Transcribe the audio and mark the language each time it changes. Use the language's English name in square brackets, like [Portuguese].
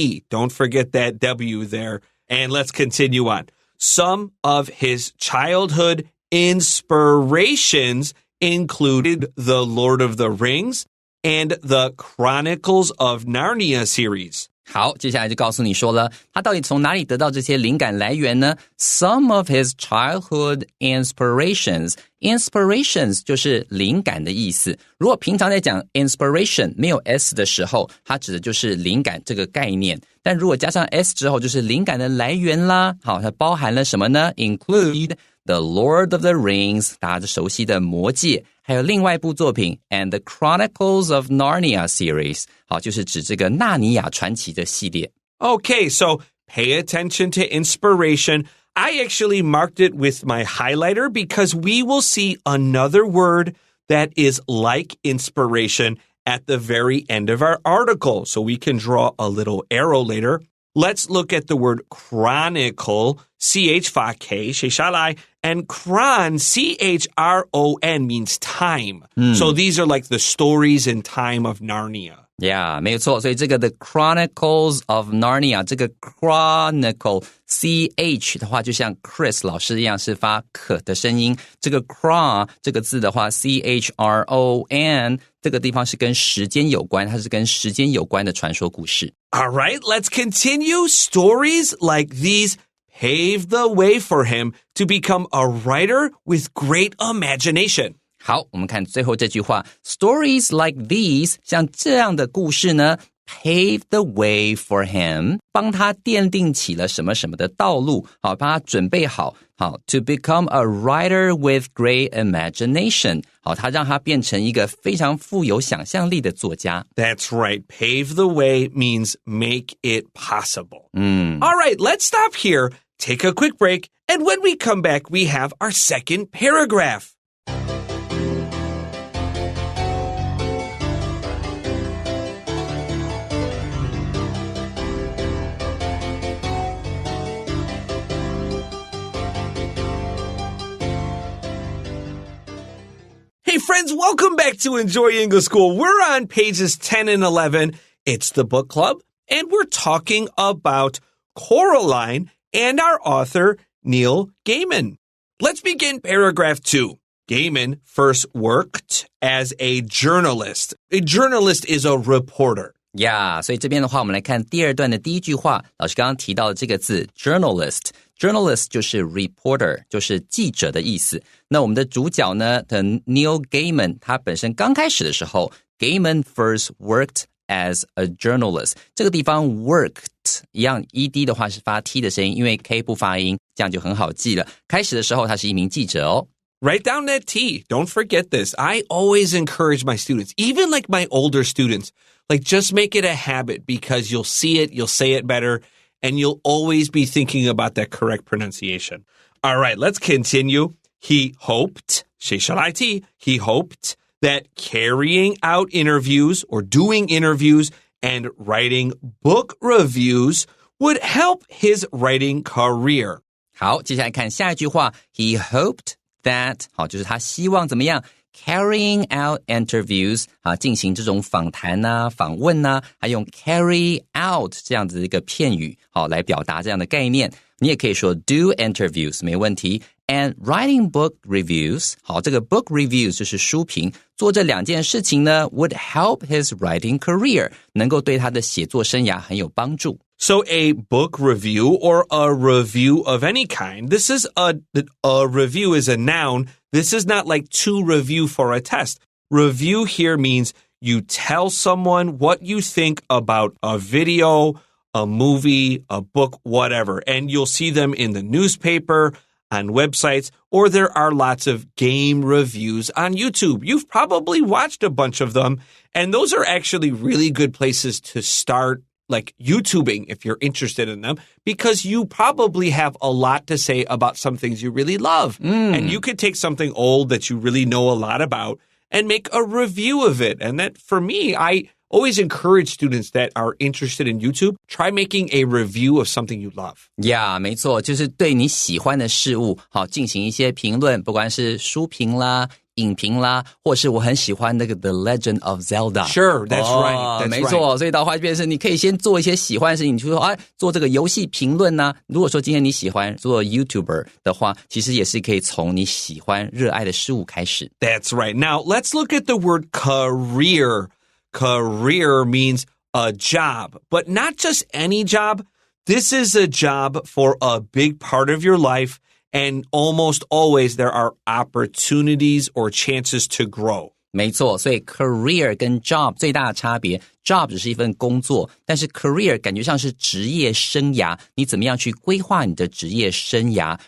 [English] Don't forget that W there. And let's continue on. Some of his childhood inspirations included the Lord of the Rings and the Chronicles of Narnia series. [Chinese] 好，接下来就告诉你说了，他到底从哪里得到这些灵感来源呢 ？ [English] Some of his childhood inspirations. [Chinese] Inspirations 就是灵感的意思。如果平常在讲 inspiration 没有 s 的时候，它指的就是灵感这个概念。但如果加上 s 之后，就是灵感的来源啦。好，它包含了什么呢 ？ [English] Include The Lord of the Rings [Chinese] 大家熟悉的魔戒，还有另外一部作品 [English] and the Chronicles of Narnia series [Chinese] 好，就是指这个纳尼亚传奇的系列 [English] Okay, so pay attention to inspiration. I actually marked it with my highlighter because we will see another word that is like inspiration at the very end of our article. So we can draw a little arrow later. Let's look at the word chronicle, C-H-K, [Chinese] 写下来, [English] and chron, C-H-R-O-N, means time. So these are like the stories in time of Narnia.Yeah, [Chinese] 没有错，所以这个 The Chronicles of Narnia 这个 Chronicle CH 的话就像 Chris 老师一样是发可的声音，这个 Chron 这个字的话 C-H-R-O-N 这个地方是跟时间有关，它是跟时间有关的传说故事。 [English] All right, let's continue. Stories like these paved the way for him to become a writer with great imagination. [Chinese] 好，我们看最后这句话 [English] Stories like these [Chinese] 像这样的故事呢 [English] pave the way for him [Chinese] 帮他奠定起了什么什么的道路好，帮他准备好好 [English] to become a writer with great imagination [Chinese] 好，他让他变成一个非常富有想象力的作家 [English] That's right. Pave the way means make it possible. All right, let's stop here, take a quick break, and when we come back, we have our second paragraph.Hey friends, welcome back to Enjoy English School. We're on pages 10 and 11. It's the book club, and we're talking about Coraline and our author, Neil Gaiman. Let's begin paragraph 2. Gaiman first worked as a journalist. A journalist is a reporter. [Chinese] 呀，所以这边的话，我们来看第二段的第一句话。老师刚刚提到的这个字 journalist 就是 reporter， 就是记者的意思。那我们的主角呢的 Neil Gaiman， 他本身刚开始的时候 [English] Gaiman first worked as a journalist。 [Chinese] 这个地方 worked 一样 ed 的话是发 t 的声音，因为 k 不发音，这样就很好记了。开始的时候他是一名记者哦。 [English] Write down that T. Don't forget this. I always encourage my students, even like my older students, like just make it a habit because you'll see it, you'll say it better, and you'll always be thinking about that correct pronunciation. All right, let's continue. He hoped, he hoped that carrying out interviews or doing interviews and writing book reviews would help his writing career. [Chinese] 好，接下来看下一句话 [English] He hoped that [Chinese] 好，就是他希望怎么样 [English] carrying out interviews [Chinese] 啊，进行这种访谈啊、访问啊，还用 carry out 这样子的一个片语好来表达这样的概念。你也可以说 [English] do interviews [Chinese] 没问题 [English] and writing book reviews [Chinese] 好，这个 book reviews 就是书评，做这两件事情呢 [English] would help his writing career [Chinese] 能够对他的写作生涯很有帮助。 [English] So a book review or a review of any kind, this is a review is a noun. This is not like to review for a test. Review here means you tell someone what you think about a video, a movie, a book, whatever. And you'll see them in the newspaper, on websites, or there are lots of game reviews on YouTube. You've probably watched a bunch of them, and those are actually really good places to start like YouTubing if you're interested in them, because you probably have a lot to say about some things you really love. And you could take something old that you really know a lot about and make a review of it. And that, for me, I always encourage students that are interested in YouTube, try making a review of something you love. [Chinese] Yeah, 没错，就是对你喜欢的事物好进行一些评论，不管是书评啦、影评啦，或是我很喜欢那个 The Legend of Zelda. [English] Sure, that's right. That's [Chinese] 没错，所以到话就变成是你可以先做一些喜欢的事情，你就说做这个游戏评论啊。如果说今天你喜欢做 YouTuber 的话，其实也是可以从你喜欢热爱的事物开始。 [English] That's right. Now, let's look at the word career. Career means a job, but not just any job. This is a job for a big part of your life, and almost always there are opportunities or chances to grow. [Chinese] 没错，所以 career 跟 job 最大的差别 job 只是一份工作，但是 career 感觉上是职业生涯，你怎么样去规划你的职业生涯。